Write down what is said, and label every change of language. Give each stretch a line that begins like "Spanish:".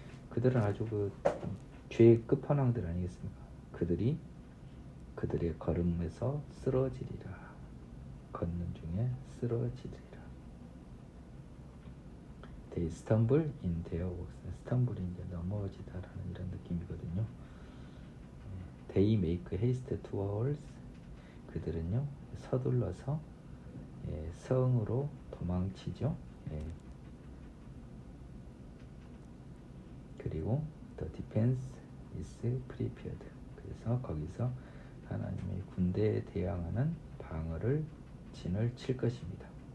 Korean: 그들은 아주 그 죄의 끝판왕들 아니겠습니까? 그들이 그들의 걸음에서 쓰러지리라. 걷는 중에 쓰러지리라.
English: They stumble in their works.
Korean: 스탬블이 이제 넘어지다라는 이런 느낌이거든요.
English: They make haste towards.
Korean: 그들은요 서둘러서 성으로 도망치죠.
English: 그리고 the defense is prepared.
Korean: 그래서 거기서 하나님의 군대에 대항하는 방어를 진을 칠 것입니다.